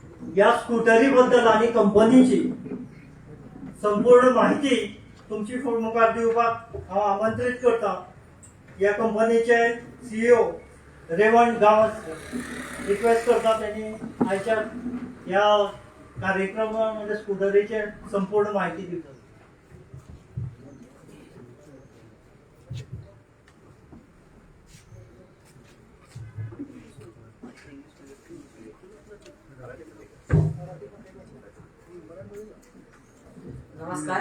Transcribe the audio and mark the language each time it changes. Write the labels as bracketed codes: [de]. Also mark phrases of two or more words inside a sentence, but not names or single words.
[kok] या स्कूटरी बद्दल आणि कंपनीची संपूर्ण माहिती तुमची मुखार दिवपाक हांव आमंत्रीत करता या कंपनीचे CEO रेवंत गांवस रिक्वेस्ट करता त्यांनी आयच्या या कार्यक्रमामध्ये स्कूटरीचे संपूर्ण माहिती दिवची. नमस्कार.